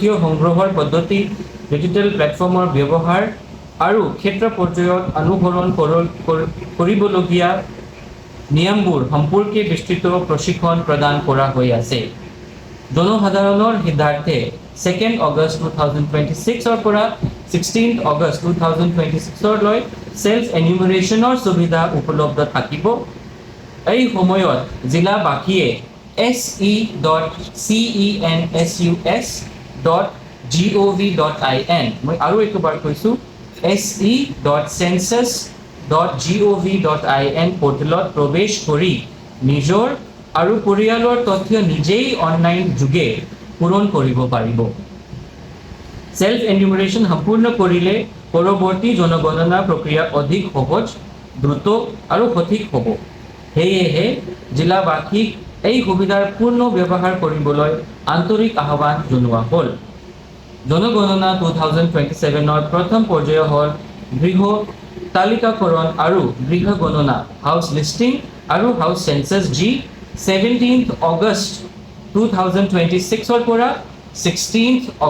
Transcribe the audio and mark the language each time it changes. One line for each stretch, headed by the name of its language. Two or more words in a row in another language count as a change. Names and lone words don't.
Assamese: সংগ্ৰহৰ পদ্ধতি ডিজিটেল প্লেটফৰ্মৰ ব্যৱহাৰ আৰু ক্ষেত্ৰ পৰ্যায়ত অনুসৰণ কৰিবলগীয়া নিয়মবোৰ সম্পৰ্কে বিস্তৃত প্ৰশিক্ষণ প্ৰদান কৰা হৈ আছে জনসাধাৰণৰ হিতাৰ্থে 2 আগষ্ট 2026 পৰা 16 আগষ্ট 2026 লৈ সেলফ এনুমাৰেচনৰ সুবিধা উপলব্ধ থাকিব এই সময়ত জিলাবাসীয়ে se.census.gov.in মই আৰু একবাৰ কৈছো se.census.gov.in পোৰ্টেলত প্ৰৱেশ কৰি নিজৰ আৰু পৰিয়ালৰ তথ্য নিজেই অনলাইন যোগে পূৰণ কৰিব পাৰিব
English: self enumeration
Assamese: সম্পূৰ্ণ কৰিলে পৰৱৰ্তী জনগণনা প্ৰক্ৰিয়া অধিক সহজ দ্ৰুত আৰু সঠিক হ'ব সেয়েহে জিলাবাসীক এই সুবিধাৰ পূৰ্ণ ব্যৱহাৰ কৰিবলৈ আন্তৰিক আহ্বান জনোৱা হ'ল জনগণনা 2027ৰ প্ৰথম পৰ্যায় হ'ল গৃহ তালিকাকৰণ আৰু গৃহ গণনা
English: house listing
Assamese: আৰু
English: house census
Assamese: যি 17 আগষ্ট 2026 পৰা 16